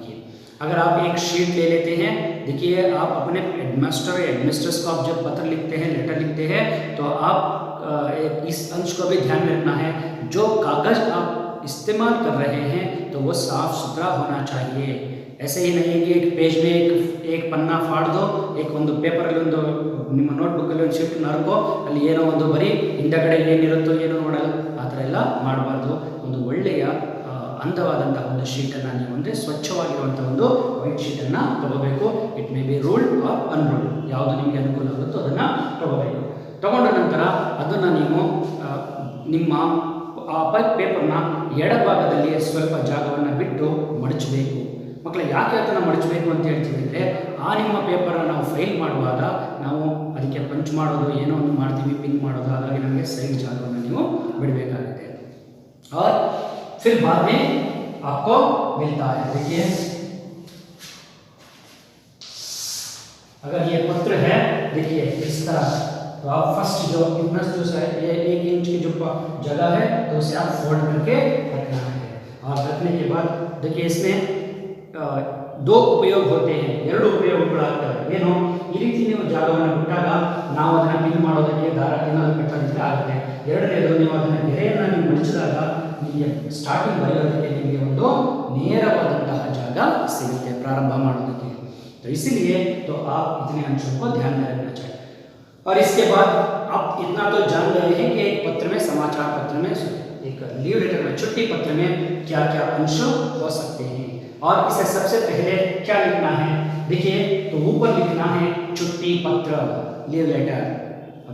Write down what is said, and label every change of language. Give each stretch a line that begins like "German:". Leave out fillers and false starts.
Hindi: देखिए अगर आप एक शीट ले लेते हैं, देखिए आप अपने हेडमास्टर या हेडमिस्ट्रेस को आप जब पत्र लिखते हैं, लेटर लिखते हैं, तो आप इस अंश को भी ध्यान में रखना है, जो कागज आप इस्तेमाल कर रहे हैं तो वो साफ सुथरा होना चाहिए। ऐसे ही नहीं है कि एक पेज में एक पन्ना फाड़ दो,
Kannada: एक ಒಂದು ಪೇಪರಲ್ಲಿ ಒಂದು ನಿಮ್ಮ ನೋಟ್ಬುಕ್ಕಲ್ಲಿ ಒಂದು ಶೀಟ್ ನರ್ಕೋ, ಅಲ್ಲಿ ಏನೋ ಒಂದು ಬರೀ ಹಿಂದಗಡೆ ಏನಿರುತ್ತೋ ಏನೋ ನೋಡಲ್ಲ, ಆ ಥರ ಎಲ್ಲ ಮಾಡಬಾರ್ದು। ಒಂದು ಒಳ್ಳೆಯ ಅಂದವಾದಂತಹ ಒಂದು ಶೀಟನ್ನು ನೀವು ಅಂದರೆ ಸ್ವಚ್ಛವಾಗಿರುವಂಥ ಒಂದು ವೈಟ್ ಶೀಟನ್ನು ತಗೋಬೇಕು।
English: it may be ruled or unruled,
Kannada: ಯಾವುದು ನಿಮಗೆ ಅನುಕೂಲ ಆಗುತ್ತೋ ಅದನ್ನು ತಗೋಬೇಕು। ತಗೊಂಡ ನಂತರ ಅದನ್ನು ನೀವು ನಿಮ್ಮ ಪೇಪರ್ನ ಎಡಭಾಗದಲ್ಲಿ ಸ್ವಲ್ಪ ಜಾಗವನ್ನು ಬಿಟ್ಟು ಮಡಚಬೇಕು। ಮಕ್ಕಳು ಯಾಕೆ ಅದನ್ನು ಮಡಚಬೇಕು ಅಂತ ಹೇಳ್ತೀವಿ ಅಂದರೆ, ಆ ನಿಮ್ಮ ಪೇಪರನ್ನು ನಾವು ಫೈಲ್ ಮಾಡುವಾಗ ನಾವು ಅದಕ್ಕೆ ಪಂಚ್ ಮಾಡೋದು ಏನೋ ಒಂದು ಮಾಡ್ತೀವಿ, ಪಿನ್ ಮಾಡೋದು, ಹಾಗಾಗಿ ನಮಗೆ ಸೈಡ್ ಜಾಗವನ್ನು ನೀವು ಬಿಡಬೇಕಾಗುತ್ತೆ।
Hindi: और फिर बाद में आपको मिलता है। देखिए अगर ये पत्र है, देखिए इस तरह, तो आप फर्स्ट जो इतना जो ये 1 इंच की जो जगह है तो उसे आप फोल्ड करके रखना है। और रखने के बाद देखिए इसमें दो उपयोग होते हैं,
Kannada: ಎರಡು ಉಪಯೋಗಗಳಾಗ್ತವೆ। ಏನು ಈ ರೀತಿ ನೀವು ಜಾಗವನ್ನು ಬಿಟ್ಟಾಗ ನಾವು ಅದನ್ನ ಪಿನ್ ಮಾಡೋದಕ್ಕೆ ದಾರ ಏನಾದರೂ ಕಟ್ಟೋದಕ್ಕೆ ಆಗುತ್ತೆ। ಎರಡನೇದು ನೀವು ಅದನ್ನ ಗೆರೆಯನ್ನು ನೀವು ಮಡಿಸಿದಾಗ ನಿಮಗೆ ಸ್ಟಾರ್ಟಿಂಗ್ ಬರೆಯೋದಕ್ಕೆ ನಿಮಗೆ ಒಂದು ನೇರವಾದಂತಹ ಜಾಗ ಸಿಗುತ್ತೆ ಪ್ರಾರಂಭ ಮಾಡೋದಕ್ಕೆ।
Hindi: तो इसीलिए तो आप इतने अंशों को ध्यान में रखना चाहिए। और इसके बाद आप इतना तो जान गए हैं कि एक पत्र में, समाचार पत्र में, एक लीव लेटर में, छुट्टी पत्र में क्या क्या अंश हो सकते हैं। और इसे सबसे पहले क्या लिखना है, देखिए तो ऊपर लिखना है छुट्टी पत्र, लीव लेटर।